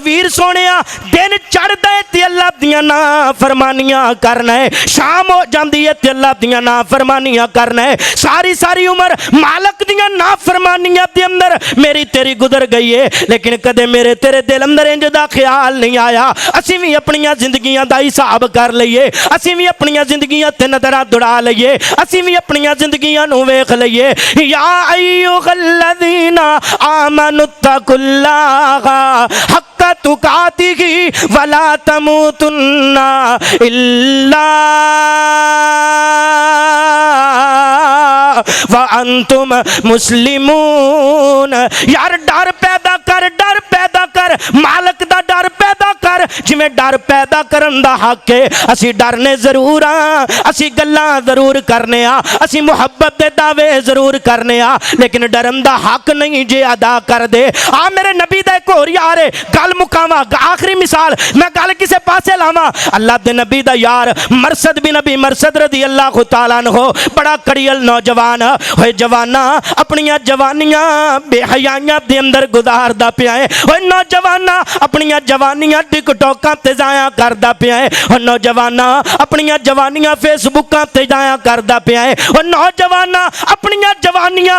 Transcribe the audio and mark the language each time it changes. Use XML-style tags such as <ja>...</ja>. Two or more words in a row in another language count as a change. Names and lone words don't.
<pa>ਵੀਰ ਸੋਹਣਿਆ ਦਿਨ ਚੜ੍ਹਦਾ ਹੈ ਤੇ ਅੱਲ੍ਹਾ ਦੀਆਂ ਨਾ ਫ਼ਰਮਾਨੀਆਂ ਕਰਨਾ ਹੈ ਸ਼ਾਮ ਹੋ ਜਾਂਦੀ ਹੈ ਤੇ ਅੱਲ੍ਹਾ ਦੀਆਂ ਨਾ ਫ਼ਰਮਾਨੀਆਂ ਕਰਨਾ ਹੈ ਸਾਰੀ ਸਾਰੀ ਉਮਰ ਮਾਲਿਕ ਦੀਆਂ ਨਾ ਫ਼ਰਮਾਨੀਆਂ ਦੇ ਅੰਦਰ ਮੇਰੀ ਤੇਰੀ ਗੁਜ਼ਰ ਗਈ ਹੈ ਲੇਕਿਨ ਕਦੇ ਮੇਰੇ ਤੇਰੇ ਦਿਲ ਅੰਦਰ ਇੰਜ ਦਾ ਖ਼ਿਆਲ ਨਹੀਂ ਆਇਆ ਅਸੀਂ ਭੀ ਆਪਣੀਆਂ ਜ਼ਿੰਦਗੀਆਂ ਦਾ ਹਿਸਾਬ ਕਰ ਲਈਏ ਅਸੀਂ ਭੀ ਆਪਣੀਆਂ ਜ਼ਿੰਦਗੀਆਂ ਤੇ ਨਜ਼ਰਾਂ ਦੁੜਾ ਲਈਏ ਅਸੀਂ ਭੀ ਆਪਣੀਆਂ ਜ਼ਿੰਦਗੀਆਂ ਨੂੰ ਵੇਖ ਲਈਏ</pa> <ar>يا أيها الذين آمنوا اتقوا الله حق تقاته ولا تموتن إلا وأنتم مسلمون</ar> <pa>ਯਾਰ ਡਰ ਪੈਦਾ ਕਰ ਮਾਲਿਕ ਦਾ ਡਰ ਪੈਦਾ ਕਰ ਜਿਵੇਂ ਡਰ ਪੈਦਾ ਕਰਨ ਦਾ ਹੱਕ ਹੈ ਅਸੀਂ ਡਰਨੇ ਜ਼ਰੂਰ ਹਾਂ ਅਸੀਂ ਗੱਲਾਂ ਜ਼ਰੂਰ ਕਰਨੇ ਆਂ ਅਸੀਂ ਮੁਹੱਬਤ ਦੇ ਦਾਅਵੇ ਜ਼ਰੂਰ ਕਰਨੇ ਆਂ ਲੇਕਿਨ ਡਰਨ ਦਾ ਹੱਕ ਨਹੀਂ ਜੇ ਅਦਾ ਕਰ ਦੇ ਆਂ ਮੇਰੇ ਨਬੀ ਦਾ ਇੱਕ ਹੋਰ ਯਾਰ ਹੈ ਗੱਲ ਮੁਕਾਵਾਂ ਆਖ਼ਰੀ ਮਿਸਾਲ ਮੈਂ ਗੱਲ ਕਿਸੇ ਪਾਸੇ ਲਾਵਾਂ ਅੱਲ੍ਹਾ ਦੇ ਨਬੀ ਦਾ ਯਾਰ ਮਰਸਦ ਬਿਨ ਨਬੀ ਮਰਸਦ</pa> <ar>رضي الله تعالى عنه</ar> <pa>ਬੜਾ ਕੜੀਅਲ ਨੌਜਵਾਨ ਹੋਏ ਜਵਾਨਾ ਆਪਣੀਆਂ ਜਵਾਨੀਆਂ ਬੇਹਯਾਈਆਂ ਦੇ ਅੰਦਰ ਗੁਜ਼ਾਰਦਾ ਪਿਆ ਹੈ ਹੋਏ ਨੌਜਵਾਨਾ ਆਪਣੀਆਂ ਜਵਾਨੀਆਂ ਟਿਕਟੌਕਾਂ ਤੇ ਜ਼ਾਇਆ ਕਰਦਾ ਪਿਆ ਹੈ ਹੋਏ ਨੌਜਵਾਨਾ ਆਪਣੀਆਂ ਜਵਾਨੀਆਂ ਫੇਸਬੁੱਕਾਂ ਤੇ ਜ਼ਾਇਆ ਕਰਦਾ ਪਿਆ ਹੈ ਹੋਏ ਨੌਜਵਾਨਾ ਆਪਣੀਆਂ ਜਵਾਨੀਆਂ</pa>